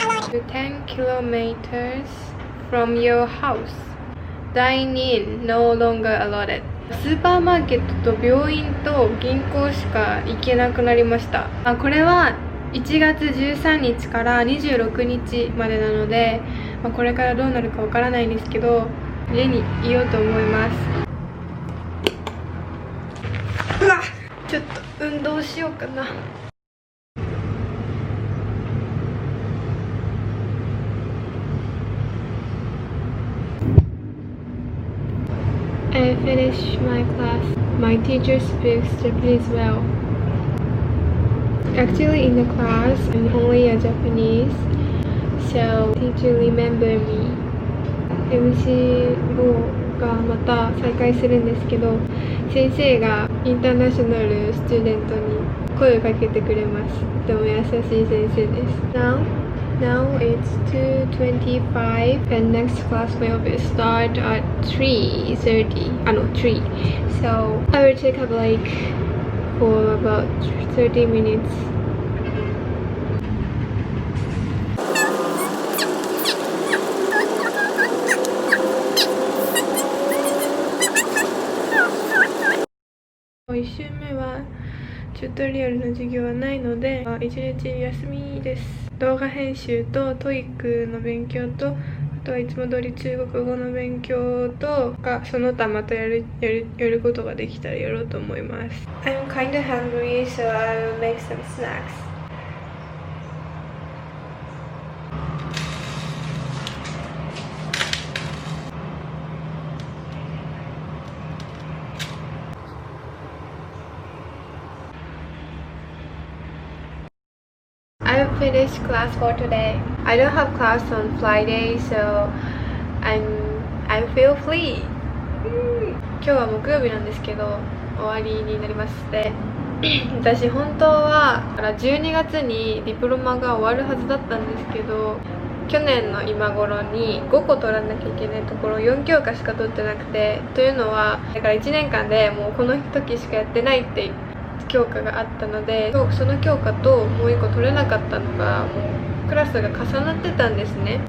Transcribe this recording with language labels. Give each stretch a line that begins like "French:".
English: 10 kilometers from your house. Dine in no longer allotted.
Japanese: スーパーマーケットと病院と銀行しか行けなくなりました。これは1月13日から26日までなので、これからどうなるかわからないんですけど、家にいようと思います。うわっ、ちょっと運動しようかな。
English: I finished my class. My teacher speaks Japanese well. Actually, in the class, I'm only a Japanese, so teacher remember me.
Japanese: MCO がまた再開するんですけど、先生がインターナショナルスチューデントに声をかけてくれます。とても優しい先生です。
English: Now it's 2:25 and next class will be start at 3:30. 3. So I will take a break for about 30 minutes.
Japanese: 1週目はチュートリアルの授業はないので1日休みです。動画編集とトイックの勉強と、あとはいつも通り中国語の勉強とその他またやることができたらやろうと思います。
English: I'm kinda hungry, so I'll make some snacks. I finished class for today. I don't have class on Friday, so I feel free.
Japanese: 今日は木曜日なんですけど終わりになりまして、私本当は12月にディプロマが終わるはずだったんですけど、去年の今頃に5個取らなきゃいけないところ4教科しか取ってなくて、というのはだから1年間でもうこの時しかやってないって教科があったので、その教科ともう1個取れなかったのがもうクラスが重なってたんですね。